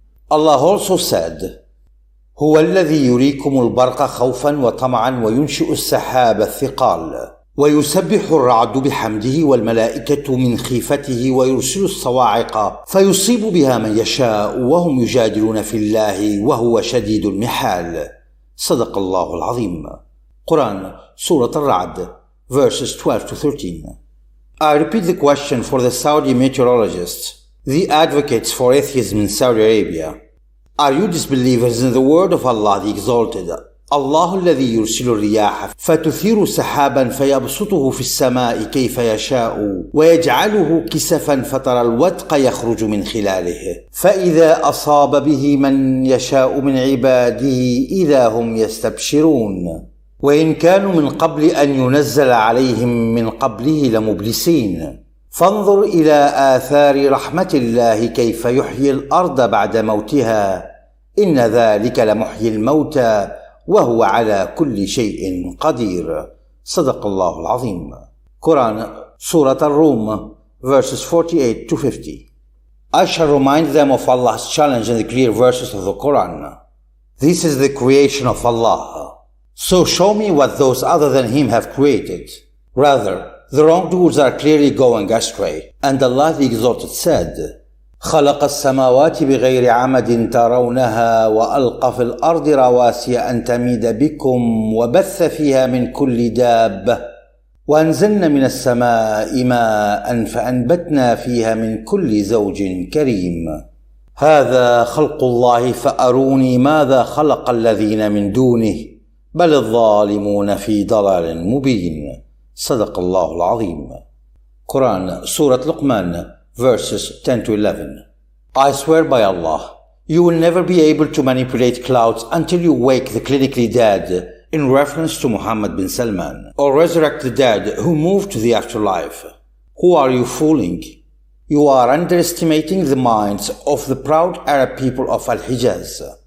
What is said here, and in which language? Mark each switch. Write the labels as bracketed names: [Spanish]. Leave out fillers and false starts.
[English] Allah also said, [Arabic] هو الذي يريكم البرق خوفا وطمعا وينشئ السحاب الثقال ويسبح الرعد بحمده والملائكة من خيفته ويرسل الصواعق فيصيب بها من يشاء وهم يجادلون في الله وهو شديد المحال صدق الله العظيم. [English] Quran, Surah Al-Ra'd, verses 12 to 13. I repeat the question for the Saudi meteorologists, the advocates for atheism in Saudi Arabia. Are you disbelievers in the word of Allah the Exalted? [Arabic] الله الذي يرسل الرياح فتثير سحابا فيبسطه في السماء كيف يشاء ويجعله كسفا فترى الودق يخرج من خلاله فإذا أصاب به من يشاء من عباده إذا هم يستبشرون وإن كانوا من قبل أن ينزل عليهم من قبله لمبلسين فانظر إلى آثار رحمة الله كيف يحيي الأرض بعد موتها إن ذلك لمحيي الموتى وهو على كل شيء قدير صدق الله العظيم. [English] Quran, Surah Al-Rum, verses 48 to 50. I shall remind them of Allah's challenge in the clear verses of the Quran. This is the creation of Allah. So show me what those other than Him have created. Rather, the wrongdoers are clearly going astray. And Allah the Exalted said, [Arabic] خَلَقَ السَّمَاوَاتِ بِغَيْرِ عَمَدٍ تَرَوْنَهَا وَأَلْقَى فِي الْأَرْضِ رَوَاسِيَ أَن تَمِيدَ بِكُمْ وَبَثَّ فِيهَا مِنْ كُلِّ دَابَّةٍ وَأَنزَلْنَا مِنَ السَّمَاءِ مَاءً فَأَنبَتْنَا فِيهَا مِنْ كُلِّ زَوْجٍ كَرِيمٍ هَذَا خَلْقُ اللَّهِ فَأَرُونِي مَاذَا خَلَقَ الَّذِينَ مِنْ دُونِهِ بل الظالمون في ضلال مبين صدق الله العظيم. [English] Quran, Surah Luqman, verses 10 to 11. I swear by Allah, you will never be able to manipulate clouds until you wake the clinically dead in reference to Muhammad bin Salman, or resurrect the dead who moved to the afterlife. Who are you fooling? You are underestimating the minds of the proud Arab people of Al-Hijaz.